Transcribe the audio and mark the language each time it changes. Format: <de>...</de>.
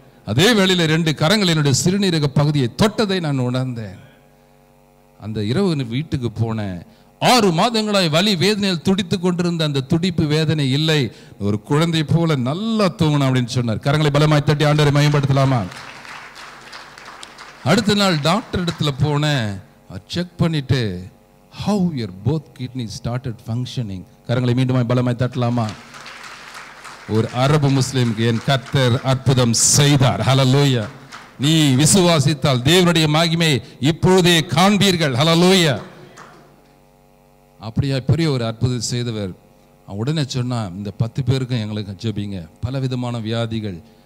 <ta>அதே வேளையில் 2 கரங்கள் என்னுடைய சிறுநீரக பகுதியை தொட்டதை நான் உணர்ந்தேன். அந்த இரவு வீட்டுக்கு போனேன். 6 மாதங்களாய் வலி வேதனையில் துடித்து கொண்டிருந்த அந்த துடிப்பு வேதனை இல்லை. ஒரு குழந்தை போல நல்லா தூங்கணும் அப்படின்னு சொன்னார். கரங்களை பலமாய் தட்டி ஆண்டவரை மயம்படுத்தலாமா? அடுத்த நாள் டாக்டர் இடத்துல போனேன். செக் பண்ணிட்டு,</ta> <en>how your both kidneys started functioning.</en> <ta>கரங்களை மீண்டும் பலமாய் தட்டலாமா? ஒரு அரபு முஸ்லிமுக்கு என் கர்த்தர் அற்புதம் செய்தார். ஹல்லேலூயா. நீ விசுவாசித்தால் தேவனுடைய மகிமை இப்பொழுதே காண்பீர்கள். ஹல்லேலூயா. அப்படியா பெரிய ஒரு அற்புதம் செய்தவர். உடனே சொன்னா, இந்த 10 பேருக்கும் எங்களுக்கு ஜெபிங்க, பல விதமான வியாதிகள்.</ta>